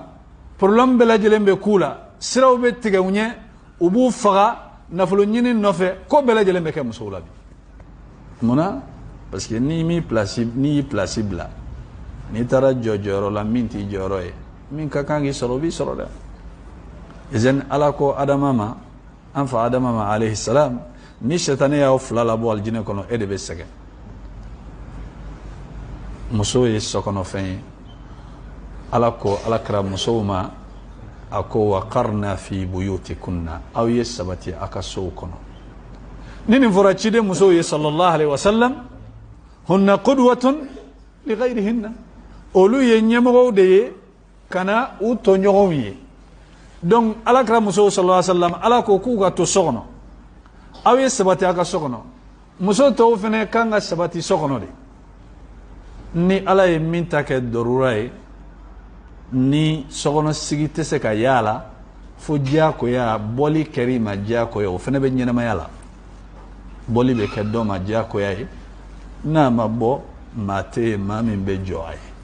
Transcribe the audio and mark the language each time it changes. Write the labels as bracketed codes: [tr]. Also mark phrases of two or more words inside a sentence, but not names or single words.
[bm] problème bɛɛ lajɛlen bɛ k'u la siraw bɛ tigɛ u ɲɛ u b'u faga nafolo ɲini nɔfɛ ko bɛɛ lajɛlen bɛ kɛ musow la bi munna [fr] parce que [bm] n'i y'i place bila n'i taara jɔ jɔyɔrɔ la min t'i jɔyɔrɔ ye min ka kan k'i sɔrɔ o b'i sɔrɔ dɛ izan Ala ko Adama ma an fa Adama ma [ar] عليه السلام [bm] ni sɛtanɛ y'aw fila labɔ alijinɛ kɔnɔ e de bɛ sɛgɛn muso ye sokɔnɔfɛn ye Ala ko alakira musow ma a ko [ar] وقرن في بيوتكن [bm] aw ye sabati a ka sow kɔnɔ ni nin fɔra ciden musow ye sallallahu [ar] عليه وسلم هن قدوة لغيرهن [bm] olu ye ɲɛmɔgɔw de ye kana u tɔɲɔgɔnw ye donc alakira musow [ar] صلى الله عليه وسلم [bm] Ala ko k'u ka to so kɔnɔ aw ye sabati a ka so kɔnɔ muso tɔw fɛnɛ kan ka sabati so kɔnɔ de ni Ala ye min ta kɛ dɔrura ye ni sokɔnɔ sigi tɛ se ka yaala fo diyakoya bɔli kɛr'i ma diyakoya o fɛnɛ bɛ ɲɛnamaya la bɔli bɛ kɛ dɔ ma diyakoya ye n'a ma bɔ maa tɛ yen maa min bɛ jɔ a ye